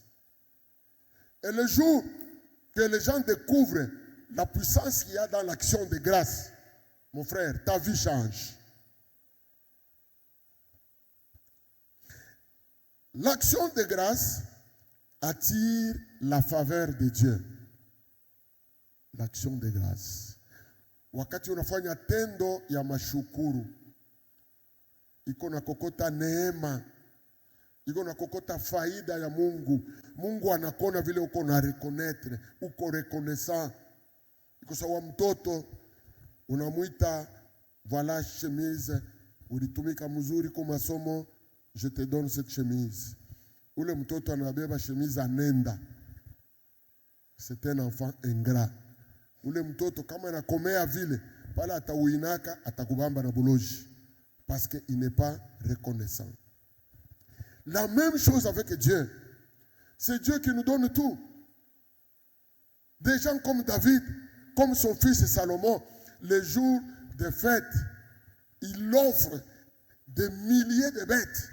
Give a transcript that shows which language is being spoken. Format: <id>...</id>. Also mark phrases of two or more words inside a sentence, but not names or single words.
<fr>Et le jour que les gens découvrent la puissance qu'il y a dans l'action de grâce, mon frère, ta vie change. L'action de grâce attire la faveur de Dieu. L'action de grâce.</fr> <sw>Wakati unafanya tendo ya mashukuru, iko na kokota neema, iko na kokota faida ya Mungu. Mungu anakona vile uko na reconnaître, uko reconnaissant. Iko sawa mtoto unamuita</sw> <fr>voilà chemise,</fr> <sw>ulitumika mzuri kwa masomo,</sw> <fr>je te donne cette chemise.</fr> <sw>Ule mtoto anabeba chemise anenda.</sw> <fr>C'est un enfant ingrat.</fr> <sw>Ule mtoto kama anakomea vile, pala atauinaka atakubamba na buloji.</sw> <fr>Parce qu'il n'est pas reconnaissant. La même chose avec Dieu. C'est Dieu qui nous donne tout. Des gens comme David, comme son fils Salomon, les jours de fête, il offre des milliers de bêtes.</fr>